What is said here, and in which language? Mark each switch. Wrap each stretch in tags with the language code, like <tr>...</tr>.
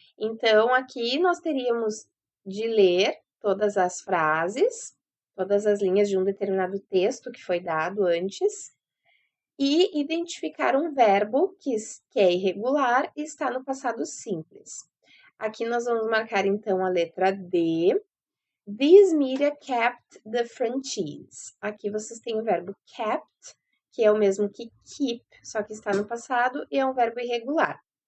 <pt>Então, aqui nós teríamos de ler todas as frases todas as linhas de um determinado texto que foi dado antes, e identificar um verbo que é irregular e está no passado simples. Aqui nós vamos marcar então a letra D.</pt> <en>This media kept the franchise.</en> <pt>Aqui vocês têm o verbo kept, que é o mesmo que keep, só que está no passado e é um verbo irregular.</pt>